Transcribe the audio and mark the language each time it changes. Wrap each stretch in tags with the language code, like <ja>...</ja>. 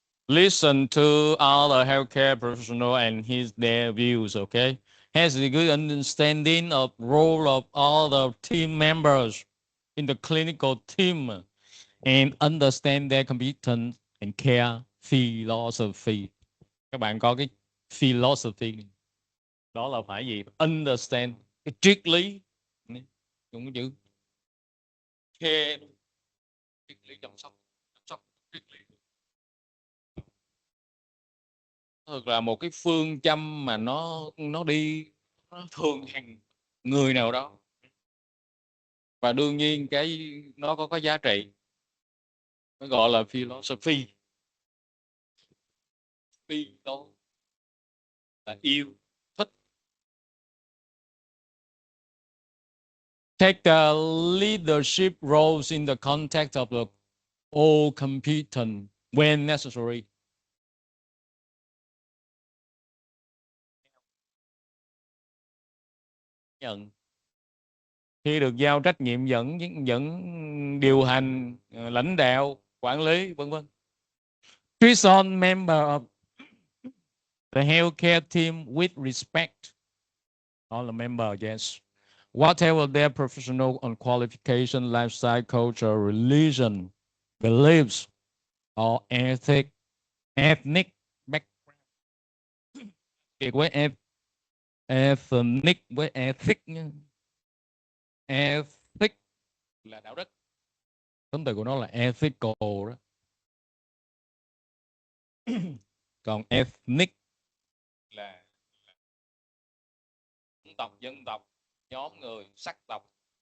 <en>Listen to other healthcare professional and their views, okay? Has a good understanding of role of other team members in the clinical team and understand their competence and care philosophy.</en> <vi>Các bạn có cái philosophy. Đó là phải gì? Understand. Cái triết lý. Dùng cái chữ care. Triết lý chăm sóc. Triết lý. Thật là một cái phương châm mà nó thường hàng người nào đó, và đương nhiên nó có giá trị, nó gọi là philosophy. Phi đó là yêu thích.</vi> <en>Take leadership roles in the context of the all competent when necessary.</en> <vi>Nhận khi được giao trách nhiệm dẫn điều hành, lãnh đạo, quản lý, vân vân.</vi> <en>Treat all member of the healthcare team with respect. All the member, yes. Whatever their professional and qualification, lifestyle, culture, religion, beliefs, or ethnic background.</en> <vi>Biệt với ethnic với ethic nha. Ethic là đạo đức, tính từ của nó là ethical đó. Còn ethnic là dân tộc, nhóm người, sắc tộc.</vi>